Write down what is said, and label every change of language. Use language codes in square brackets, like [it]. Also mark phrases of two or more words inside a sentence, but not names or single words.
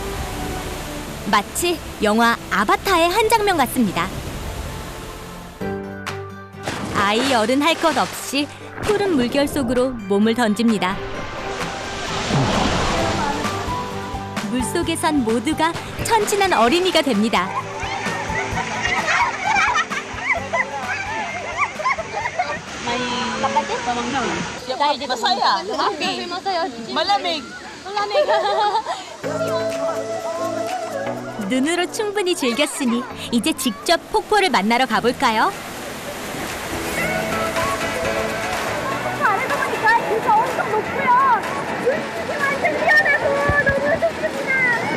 [ko] 마치 영화 아바타의 한 장면 같습니다. 아이 어른 할 것 없이 푸른 물결 속으로 몸을 던집니다. 물속에선 모두가 천진한 어린이가 됩니다. [tl] Masaya. Happy. Malamig. [ko] 눈으로 충분히 즐겼으니 이제 직접 폭포를 만나러 가볼까요? 아래서 보니까 뷰가 엄청 높고요. 눈이 완전 시원하고 너무 좋습니다.